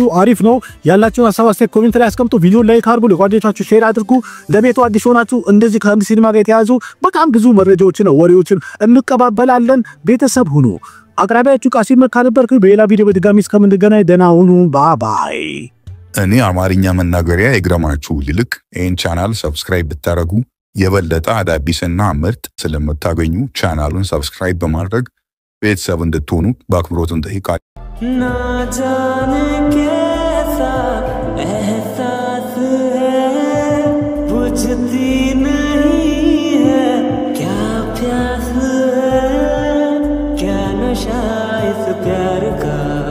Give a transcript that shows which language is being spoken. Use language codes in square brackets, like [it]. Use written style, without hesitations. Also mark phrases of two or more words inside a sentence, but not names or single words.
[am] አሪፍ ነው። ያላችሁን ሀሳብ አስተያየት ኮሜንት ላይ አስቀምጡ። ቪዲዮ ላይክ አድርጉ፣ ለጓደኞቻችሁ ሼር አድርጉ። ለቤቱ አዲስ ሆናችሁ እንደዚህ ከህንድ ሲኒማ ጋር የተያዙ በጣም ብዙ መረጃዎችን ወሬዎችን እንቀባበላለን። ቤተሰብ ሁኑ። አቅራቢያችሁ ቃሲም መካ ነበር። በሌላ ቪዲዮ በድጋሚ እስከምንገናኝ ደህና ሁኑ። ባይ። እኔ አማርኛ መናገሪያ ይግረማችሁ ይልቅ ይህን ቻናል ሰብስክራይብ ብታረጉ የበለጠ አዳዲስና ምርጥ ስለምታገኙ ቻናሉን ሰብስክራይብ በማድረግ ቤተሰብ እንድትሆኑ በአክብሮት እንጠይቃለን። [hi] ना जाने कैसा एहसास है बुझती नहीं है क्या प्यास है क्या नशा इस प्यार का